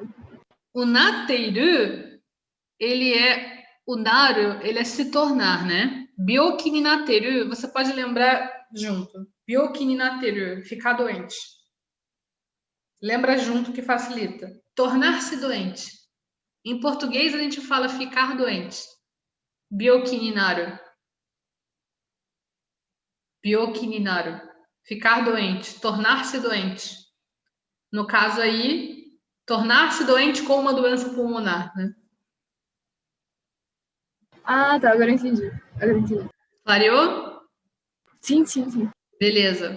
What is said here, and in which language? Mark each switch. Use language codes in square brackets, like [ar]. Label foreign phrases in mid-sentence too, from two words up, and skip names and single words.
[pt] O nateiru, o naru, ele é se tornar, né? [ja] 病気になってる, [pt] você pode lembrar junto. [ja] 病気になってる, [pt] ficar doente. Lembra junto que facilita. Tornar-se doente. Em português a gente fala ficar doente. [ja] 病気になる。病気になる. [pt] Ficar doente. Tornar-se doente. No caso aí, tornar-se doente com uma doença pulmonar, né? Ah, tá, agora eu entendi. Clareou? Sim, sim, sim. Beleza.